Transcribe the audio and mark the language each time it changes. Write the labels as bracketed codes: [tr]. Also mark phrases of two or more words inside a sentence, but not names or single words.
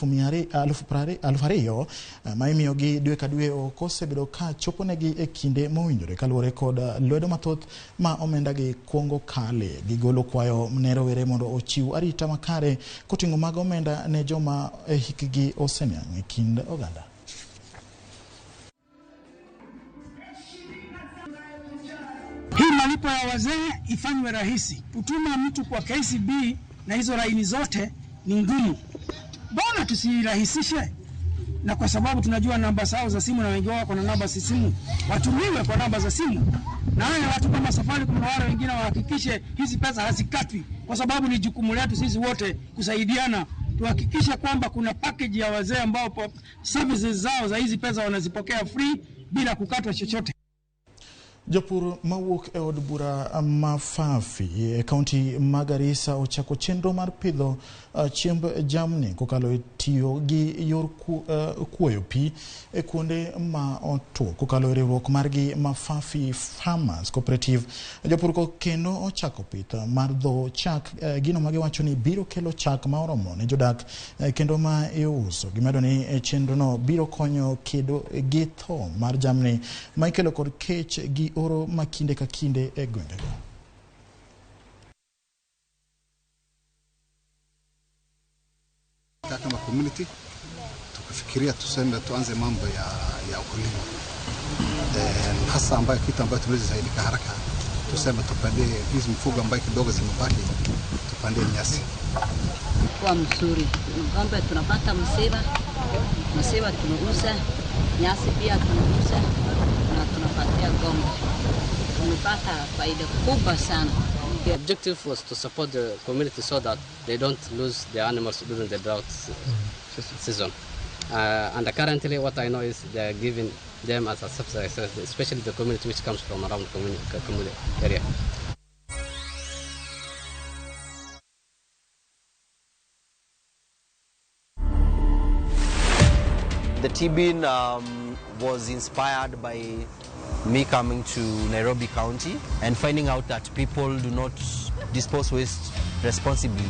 [luo] 2,200 ma imiyogi dwe ka dwe ok osebedo ka choponegi e kinde mowinjore kaluwore kod lwedo mathoth ma omenda gi kuongo kale. Gigolo kwayo ne rowere mondo ochiw arita makare koting'o mag omenda ne joma hikgi oseniang' e kind oganda. [sw] Hii malipo ya wazee ifanywe rahisi. Kutuma mtu kwa KCB na hizo laini zote ni ngumu. Mbona tusirahisishe? Na kwa sababu tunajua namba zao za simu na wengi wao kuna namba za simu, watumiwe kwa namba za simu. Na wale watu kama safari kuna wale wengine wahakikishe hizi pesa hazikatwi, kwa sababu ni jukumu letu sisi wote kusaidiana tuhakikishe kwamba kuna package ya wazee ambao services zao za hizi pesa wanazipokea free bila kukatwa chochote. [luo] Jopur mawuok e od bura mafafi e kaunti Magarissa ochako chenro mar pidho chiemb jamni kokalo tiyo gi yor kuoyo pi e kuonde ma otuo kokalo e riwruok margi Mafafi Farmers Cooperative. Jopur ko kendo ochako pith mar dho chak, gino magiwacho ni biro kelo chak ma oromo ne jodak kendo ma iuso. Gimedo ni chenro no biro konyo kedo gi tho mar jamni ma ikelo kod kech gi oro makinde ka kinde e gwengego. [sw] Kama community tukafikiria tuanze mambo ya ukulima hasa ambayo kitu ambayo tunaweza saidika haraka, tuseme tupande hizi mfugo ambayo kidogo zimebaki, tupande nyasi kwa mzuri. Ng'ombe tunapata msiba tunauza, nyasi pia tunauza na tunapatia ng'ombe, tunapata faida kubwa sana. [en] The objective was to support the community so that they don't lose their animals during the drought season. And currently what I know is they are giving them as a subsidy, especially the community which comes from around the community area. The T-bin was inspired by me coming to Nairobi County and finding out that people do not dispose waste responsibly.